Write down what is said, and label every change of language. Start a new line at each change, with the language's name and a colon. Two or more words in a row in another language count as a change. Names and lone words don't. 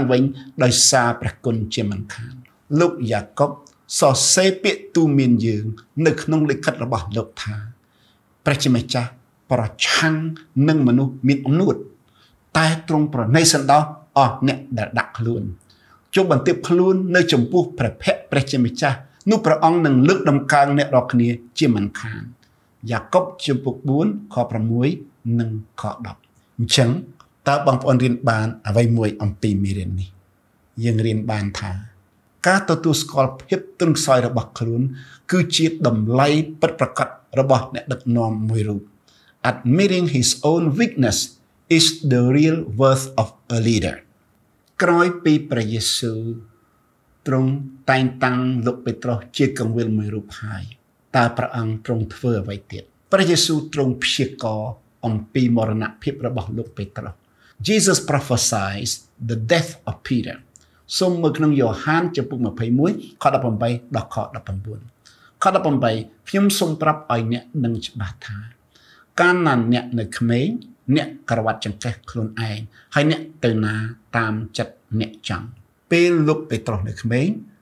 Khmer: វិញដោយសារព្រះគុណជាមិនខានលោកយ៉ាកុបសរសេរពាក្យទូន្មានយើងនៅក្នុងលិខិតរបស់លោកថាព្រះជាម្ចាស់ប្រឆាំងនឹងមនុស្សមានអំនួតតែទ្រង់ប្រណីសន្តោសអស់អ្នកដែលដាក់ខ្លួនជុំបន្ទាបខ្លួននៅចំពោះព្រះភ័ក្ត្រព្រះជាម្ចាស់នោះព្រះអង្គនឹងលើកដំកើងអ្នករាល់គ្នាជាមិនខានយ៉ាកុបជំពូក4ខ 6និងខ10អញ្ចឹងតើបងប្អូនរៀនបានអ្វីមួយអំពីមេរៀននេះយើងរៀនបានថាការទទួលស្គាល់ភាពទន់ខ្សោយរបស់ខ្លួនគឺជាតម្លៃ ពិតប្រាកដរបស់អ្នកដឹកនាំមួយរូប
English: Admitting his own weakness is the real worth of a leader
Khmer: ក្រោយពីព្រះយេស៊ូ វទ្រង់តែងតាំងលោកពេត្រុសជាគង្វាលមួយរូបហើយតើព្រះអង្គទ្រ ង់ធ្វើអ្វីទៀតព្រះយេស៊ូវទ្រង់ព្យាករណ៍អំពីមរណភាពរបស់លោកពេត្រុស
English: Jesus prophesied the death of Peter
Khmer: សូមមើលក្នុងយ៉ូហានចំពុក21ខ18ដល់ខ19ខ18ខ្ញុំសូមប្រាប់ឲ្យអ្នកដឹងច្បាស់ថាកាលណាអ្នកនៅក្មេងអ្នកក្រវ៉ាត់ចង្កេះខ្លួនឯងហើយអ្នកទៅណាតាមចិត្តអ្នកចង់ពេលលោកពេត្រុសនៅក្មេង